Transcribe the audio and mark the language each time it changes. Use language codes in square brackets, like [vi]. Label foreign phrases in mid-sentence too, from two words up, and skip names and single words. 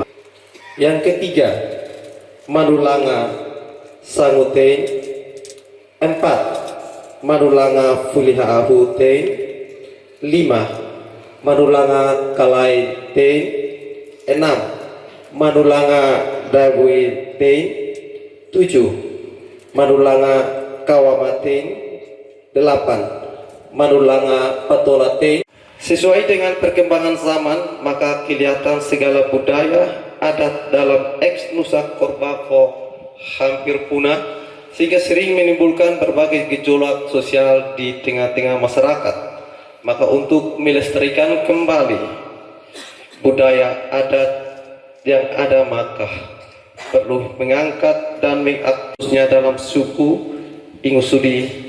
[id] Yang ketiga, Manulanga Sangutein. 4. Manulanga Fuliha Ahutein. 5. Manulanga Kalaitein. 6. Manulanga Dabuitein. 7. Manulanga Kawamatein. 8. Manulanga Patolatein. Sesuai dengan perkembangan zaman, maka kelihatan segala budaya adat dalam ex Nusa Korbako hampir punah, sehingga sering menimbulkan berbagai gejolak sosial di tengah-tengah masyarakat. Maka untuk melestarikan kembali budaya adat yang ada, maka perlu mengangkat dan mengaktifnya dalam suku Ingusudi.